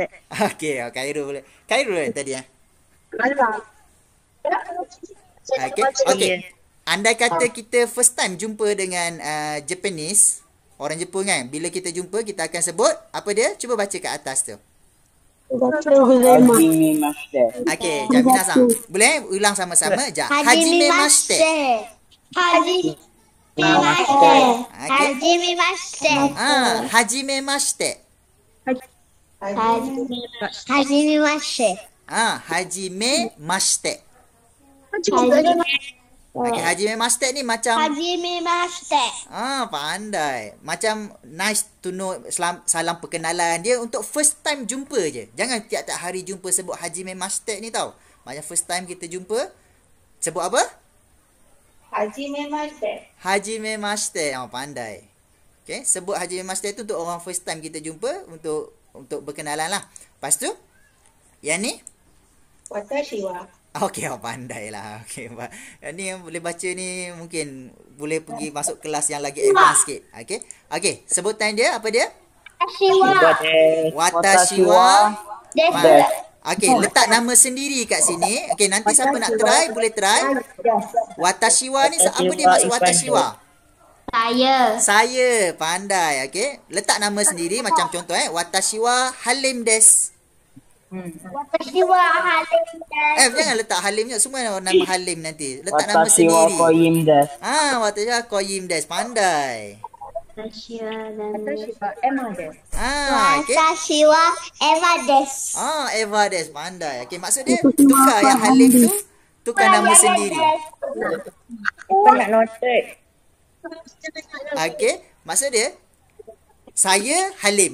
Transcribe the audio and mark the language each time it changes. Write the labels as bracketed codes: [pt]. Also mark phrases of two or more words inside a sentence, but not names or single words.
[ms] Okey, Khairul boleh. Khairul tadi Okey. Andai kata kita [en] first time [ms] jumpa dengan Japanese, orang Jepun kan. Bila kita jumpa, kita akan sebut apa dia? Cuba baca kat atas tu. Okey, Jamina-san. Boleh ulang sama-sama? [ja] Hajimemashite. Hajimemashite. Hajimemashite. [ms] Okey, hajime mashite ni macam [ja] Hajimemashite. [ms] pandai. Macam [en] nice to know, [ms] salam perkenalan. Dia untuk [en] first time [ms] jumpa je. Jangan tiap-tiap hari jumpa sebut hajime mashite ni tau. Macam [en] first time [ms] kita jumpa sebut apa? [ja] Hajimemashite. Hajime mashite. [ms] Pandai. Okey, sebut hajime mashite tu untuk orang [en] first time [ms] kita jumpa, untuk berkenalan lah. Lepas tu yang ni [ja] Watashi wa. [ms] okey, pandai lah. Okey, ni yang boleh baca ni mungkin boleh pergi masuk kelas yang lagi advance sikit. Okey. Okey, sebutan dia apa dia? [ja] Ashiwa. Watashi wa. Desu. [ms] Okey, letak nama sendiri kat sini. Okey, nanti siapa nak try boleh try. [ja] Watashi wa [ms] ni apa dia maksud [ja] watashi wa? [ms] Saya, pandai. Okey, letak nama sendiri macam contoh [ja] watashi wa halim desu. Watashiwa halim desu. [ms] Jangan letak halim je, semua nama halim nanti. Letak nama sendiri. [ja] Watashi wa koyim desu. [ms] Pandai. Okey. [ja] Watashiwa Eva desu. Eva desu, [ms] pandai. Okey, maksud dia tukar yang halim tu, tukar nama sendiri. Apa nak noted? Okey, maksud dia saya Halim.